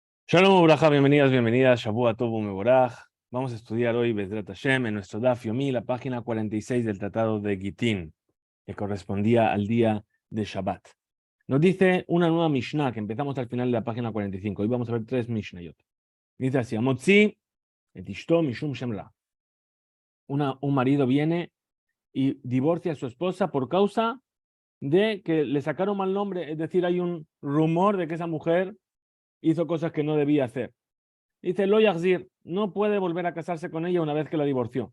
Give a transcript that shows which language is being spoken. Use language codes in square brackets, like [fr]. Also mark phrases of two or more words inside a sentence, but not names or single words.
[he] שלום וברכה, [es] bienvenidas, bienvenidas, [he] שבוע טוב מבורך. [es] Vamos a estudiar hoy [he] בעזרת השם [es] en nuestro [he] דף יומי, [es] la página 46 del Tratado de Gitín, que correspondía al día de Shabbat. Nos dice una nueva Mishnah, que empezamos al final de la página 45. Hoy vamos a ver tres Mishnayot. Dice así, [he] המוציא את אשתו משום שם רע. [es] Un marido viene y divorcia a su esposa por causa de que le sacaron mal nombre, es decir, hay un rumor de que esa mujer hizo cosas que no debía hacer. Dice, [he] לא יחזיר, [es] no puede volver a casarse con ella una vez que la divorció.